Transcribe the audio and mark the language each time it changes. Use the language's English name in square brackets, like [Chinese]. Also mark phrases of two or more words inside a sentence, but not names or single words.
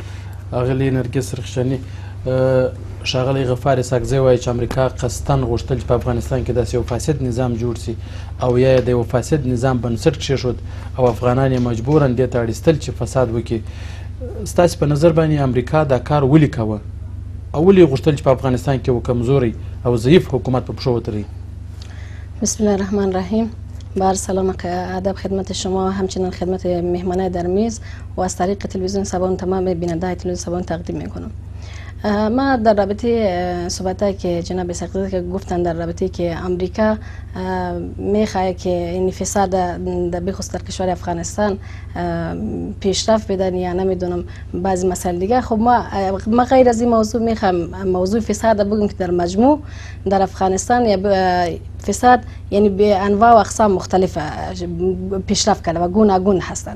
[Pashto] سمه ده، ډېره مننه اغلې نرګس رخشاني. ښاغلی غفار اسحاقزی وایي چې امریکا قصدن غوښتل چې په افغانستان کې داسې یو فاسد نظام جوړ سي او یا د یو فاسد نظام بنسټ کېښود او افغانان یې مجبورا دې ته اړیستل چې فساد وکړي. ستاسې په نظر باندې امریکا دا کار ولې کوه او ولې غوښتل چې په افغانستان کې یو کمزوری او ضعیف حکومت په پښو وتړي؟ [Arabic] بسم الله الرحمن الرحیم. [Persian] با سلام ادب خدمت شما و همچنین خدمت مهمانای در میز و از طریق تلویزیون سبان تمام بیننده تلویزیون سبان تقدیم میکنم. ما در رابطه صحبتایی که جناب اسحاقزی که گفتن در رابطه که امریکا میخواه که این فساد در بخصوص در کشور افغانستان پیشرفت بدن یا نمیدونم بعضی مسائل دیگه، خب ما غیر از این موضوع میخوام موضوع فساد بگم که در مجموع در افغانستان یا فساد یعنی به انواع و اقسام مختلف پیشرفت کرده و گوناگون هستند.